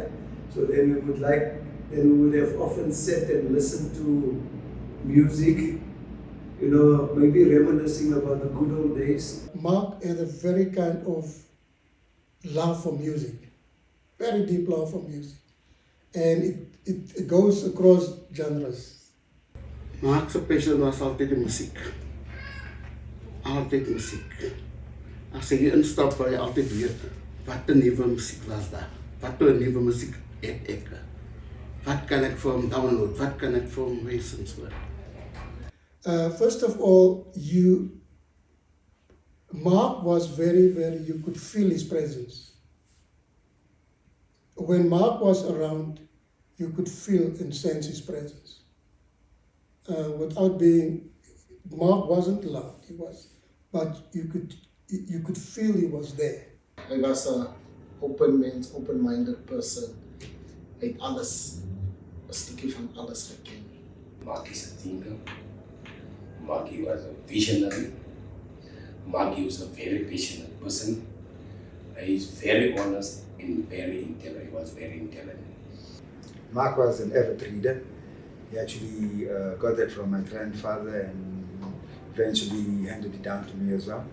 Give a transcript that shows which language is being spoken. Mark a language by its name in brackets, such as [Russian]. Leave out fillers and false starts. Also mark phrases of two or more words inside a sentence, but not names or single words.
[English] So then we would have often sat and listened to music, you know, maybe reminiscing about the good old days. Mark had a very kind of love for music, very deep love for music, and it goes across genres. Mark's passion was [Afrikaans] altyd die musiek. Altyd musiek. As jy instap, waar jy altyd weet, wat 'n nuwe musiek was daar. Wat 'n nuwe musiek het ek. Wat kan ek vir hom download? Wat kan ek vir hom wees en so. [English] First of all, Mark was very, you could feel his presence. When Mark was around, you could feel and sense his presence. Mark wasn't loud, but you could feel he was there. [Afrikaans] Hy was 'n open mens, [English] open-minded person. [Afrikaans] Hy het alles, 'n stukkie van alles geken. [English] Mark is a thinker. Mark was a visionary. Mark was a very passionate person. He is very honest and very intelligent. He was very intelligent. Mark was an avid reader. He actually got that from my grandfather and eventually he handed it down to me as well.